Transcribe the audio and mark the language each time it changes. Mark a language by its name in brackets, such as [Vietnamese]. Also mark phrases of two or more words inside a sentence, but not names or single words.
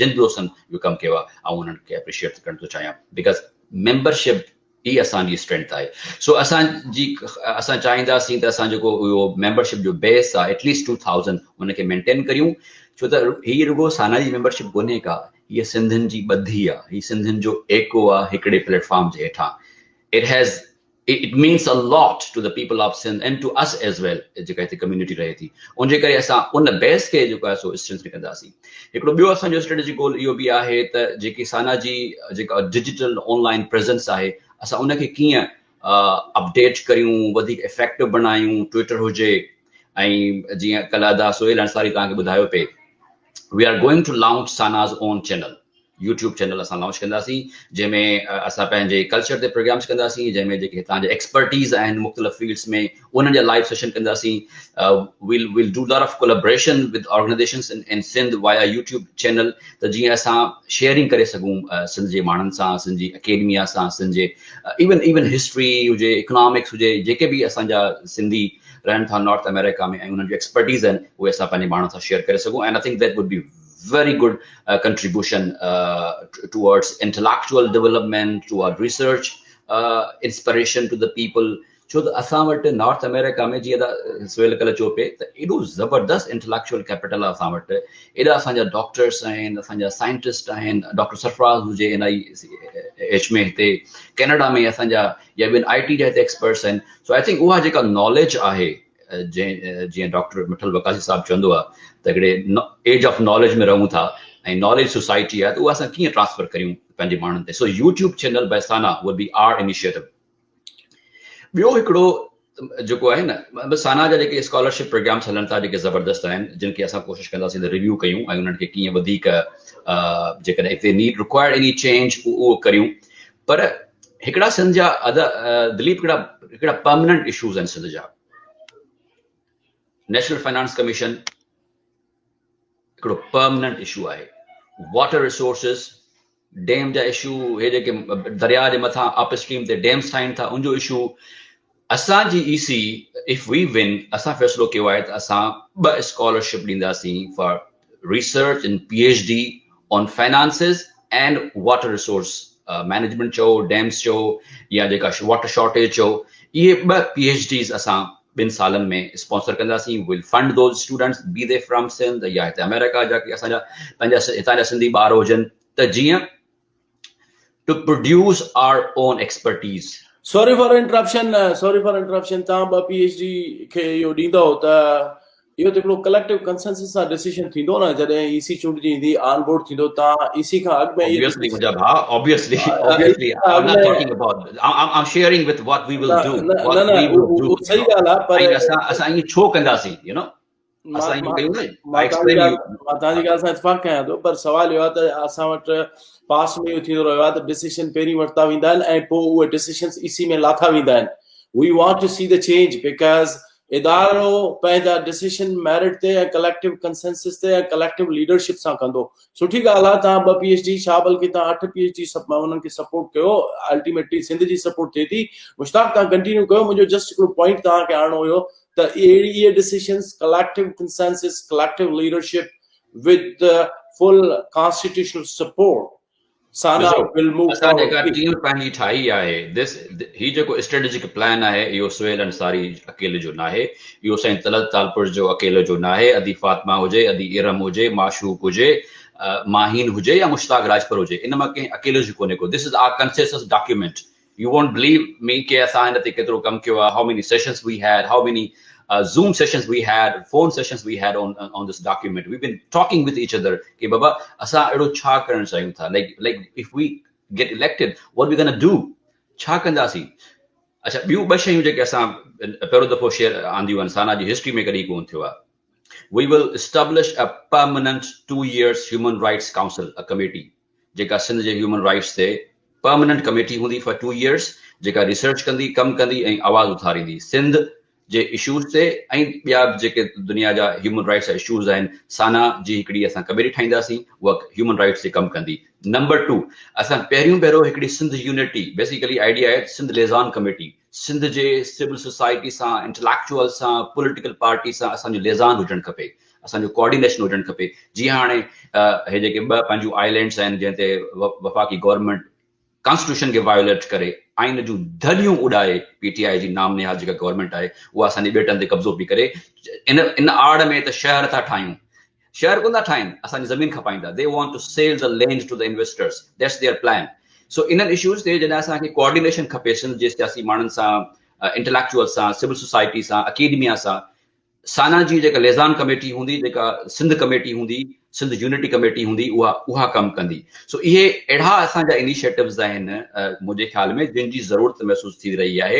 [Sindhi] जिन दोस्तनि इहो कमु कयो आहे ऐं उन्हनि खे एप्रिशिएट करणु थो चाहियां, [English] because membership [Sindhi] ही असांजी स्ट्रेंथ आहे. सो असां चाहींदासीं त असां जेको इहो मेंबरशिप जो बेस आहे एटलीस्ट 2000 उनखे मेंटेन करियूं. छो त हीअ रुगो साना जी मेंबरशिप कोन्हे का, हीअ सिंधियुनि जी ॿधी आहे, हीअ सिंधियुनि जो एको आहे हिकिड़े प्लेटफॉर्म जे हेठां. [English] It means a lot to the people of Sindh and to us as well, [Sindhi] जेका हिते कम्युनिटी रहे थी. उनजे करे असां उन बेस खे जेको आहे सो स्ट्रेंथ कंदासीं. हिकिड़ो ॿियो असांजो [English] strategic goal [Sindhi] इहो बि आहे त जेकी साना जी जेका [English] digital online presence [Sindhi] आहे, असां उनखे कीअं अपडेट करियूं, वधीक इफेक्टिव बणायूं. ट्विटर हुजे, ऐं जीअं कल्ह अदा सोहेल अंसारी तव्हांखे ॿुधायो पे, [English] we are going to launch Sana's own channel, YouTube channel [Sindhi] असां लॉन्च कंदासीं, जंहिंमें असां पंहिंजे कल्चर ते प्रोग्राम्स कंदासीं, जंहिंमें जेके हितां जे एक्सपर्टीज़ आहिनि मुख़्तलिफ़ फील्ड्स में उन्हनि जा [English] live session [Sindhi] कंदासीं. [English] will do lot of collaboration with organisations in Sindh via YouTube channel, [Sindhi] त जीअं असां शेयरिंग करे सघूं सिंध जे माण्हुनि सां, सिंध जी अकेडमिया सां, सिंध जे [English] even history [Sindhi] हुजे, इकोनॉमिक्स हुजे, जेके बि असांजा सिंधी रहनि था नॉर्थ अमेरिका में ऐं उन्हनि जो एक्सपर्टीज़ आहिनि, उहे असां पंहिंजे माण्हुनि सां शेयर करे सघूं. [English] and I think that would be very good contribution towards intellectual development, toward research, inspiration to the people. [Sindhi] छो त असां वटि नॉर्थ अमेरिका में जीअं त सोहेल कल्ह चयो पे त एॾो ज़बरदस्त [English] intellectual capital [Sindhi] आहे असां वटि. एॾा असांजा डॉक्टर्स आहिनि, असांजा साइंटिस्ट आहिनि. डॉक्टर सरफराज़ हुजे NIH में, हिते कैनेडा में असांजा, या ॿियनि IT जा हिते एक्सपर्ट्स आहिनि. [English] so I think [Sindhi] उहा जेका नॉलेज आहे, जीअं डॉक्टर मिठल वकासी साहब चवंदो आहे त हिकिड़े [English] age of knowledge [Sindhi] में रहूं था ऐं [English] knowledge society [Sindhi] आहे, त उहा असां कीअं ट्रांसफर करियूं पंहिंजे माण्हुनि ते. [English] so YouTube channel by Sana would be our initiative. [Sindhi] ॿियो हिकिड़ो जेको आहे न, साना जा जेके [English] scholarship programs [Sindhi] हलनि था जेके ज़बरदस्त आहिनि, जिन खे असां कोशिशि कंदासीं त रिव्यू कयूं ऐं उन्हनि खे कीअं वधीक जेकॾहिं [English] if they need required any change [Sindhi] उहो करियूं. पर हिकिड़ा सिंध जा दिलीप हिकिड़ा [English] permanent issues [Sindhi] आहिनि सिंध जा. [English] National Finance Commission [Sindhi] हिकिड़ो [English] permanent issue [Sindhi] आहे. [English] water resources, [Sindhi] डैम जा इशू, हे जेके दरिया जे मथां [English] up stream [Sindhi] ते डैम्स ठाहिनि था, उनजो इशू. असांजी ईसी [English] if we win [Sindhi] असां फ़ैसिलो कयो आहे त असां 2 स्कॉलरशिप ॾींदासीं [English] for research in PhD on finances and water resource management [Sindhi] चओ डैम्स चओ या जेका वाटर शॉर्टेज चओ इहे 2 PhDs असां 2 सालनि में स्पॉन्सर कंदासीं [English] will fund those students be they from Sindh [Sindhi] या हिते अमेरिका जा की असांजा पंहिंजा हितां जा सिंधी ॿार हुजनि त जीअं [English] to produce our own expertise. Sorry for interruption. [Sindhi] तव्हां ॿ PhD खे इहो ॾींदो त इहो त हिकिड़ो [English] collective consensus [Sindhi] सां डिसीजन थींदो न जॾहिं EC चूंडजी ईंदी [English] on board [Sindhi] थींदो तव्हां EC खां अॻु में [English] Obviously, Mujab, obviously, I'm not talking about. I'm sharing with what we will do. What we will do. [Sindhi] सही ॻाल्हि आहे पर असां ईअं छो कंदासीं, [English] you know? [Sindhi] असां ईअं कयूं न. [English] I explain you. [Sindhi] मां तव्हांजी ॻाल्हि सां इतफ़ाक़ कयां थो पर सवाल इहो आहे त असां वटि पास्ट में इहो थींदो रहियो आहे त डिसीजन पहिरीं वरिता वेंदा आहिनि ऐं पोइ उहे डिसीजन्स EC में लाथा वेंदा आहिनि. [English] We want to see the change because [Sindhi] इदारो पंहिंजा डिसीजन मेरिट ते ऐं [English] collective consensus [Sindhi] ते ऐं [English] collective leadership [Sindhi] सां कंदो. सुठी ॻाल्हि आहे तव्हां 2 PhD छा बल्कि तव्हां 8 PhD उन्हनि खे सपोर्ट कयो. अल्टीमेटली सिंध जी सपोर्ट थिए थी. मुश्ताक तव्हां कंटिन्यू कयो. मुंहिंजो जस्ट हिकिड़ो पॉइंट तव्हांखे आणणो हुयो त इहे [English] decisions collective consensus collective leadership with the full constitutional support Sana will move [Sindhi] असां [English] forward. [Sindhi] जेका टीम पंहिंजी ठाही आहे ही जेको [English] strategic plan [Sindhi] आहे इहो सुहेल अंसारी अकेले जो न आहे. इहो साईं तलत तालपुर जो अकेले जो न आहे. अदी फातिमा हुजे, अदी इरम हुजे, माशूक हुजे, माहीन हुजे या मुश्ताक राजपुर हुजे, इन मां कंहिं अकेले जो कोन्हे को. [English] this is our consensus document. You won't believe me [Sindhi] कि असां हिन ते केतिरो कमु कयो आहे. [English] How many sessions we had, how many Zoom sessions we had, phone sessions we had on this document. We've been talking with each other [Sindhi] कि बाबा असां अहिड़ो छा करणु चाहियूं था. [English] Like if we get elected, what we gonna do? [Sindhi] छा कंदासीं? अच्छा ॿियूं 2 शयूं जेके असां पहिरियों दफ़ो शेयर आंदियूं आहिनि साना जी हिस्ट्री में कॾहिं कोन थियो आहे. [English] We will establish a permanent 2 years human rights council, a committee [Sindhi] जेका सिंध जे [English] human rights [Sindhi] ते [English] permanent committee [Sindhi] हूंदी [English] for 2 years [Sindhi] जेका रिसर्च कंदी, कमु कंदी ऐं आवाज़ उथारींदी सिंध जे इशूज़ ते ऐं ॿिया जेके दुनिया जा [English] human rights issues [Sindhi] आहिनि. साना जी हिकिड़ी असां कमेटी ठाहींदासीं उहा [English] human rights [Sindhi] ते कमु कंदी. नंबर 2 असां पहिरियों हिकिड़ी सिंध यूनिटी [English] basically idea [Sindhi] आहे सिंध लिज़ान कमेटी. सिंध जे [English] civil society [Sindhi] सां इंटेलेक्चुअल सां [English] political party [Sindhi] सां असांजो लिज़ान हुजणु खपे. असांजो कोऑर्डिनेशन हुजणु खपे. जीअं हाणे हे जेके 2 पंहिंजूं आइलैंड्स आहिनि जंहिं ते वफ़ाक़ी [English] government constitution [Sindhi] खे वायोलेट करे आइन जूं धलियूं उॾाए PTI जी नाम निहाद जेका गवर्नमेंट आहे उहा असांजे ॿेटनि ते कब्ज़ो पई करे. इन आड़ में त शहर था ठाहियूं. शहर कोन था ठाहिनि, असांजी ज़मीन खपाईंदा. [English] they want to sell the land to the investors. that's their plan. [Sindhi] सो इन्हनि इशूज़ ते जॾहिं असांखे कोऑर्डिनेशन खपे सिंध जे सियासी माण्हुनि सां, इंटेलेक्चुअल सां, [English] civil society [Sindhi] सां, अकेडमिया सां, साना जी जेका लिज़ान कमेटी हूंदी, जेका सिंध कमेटी हूंदी, सिंध यूनिटी कमेटी हूंदी, उहा कमु कंदी. सो इहे अहिड़ा असांजा इनिशिएटिव्स आहिनि मुंहिंजे ख़्याल में जिन जी ज़रूरत महसूस थी रही आहे.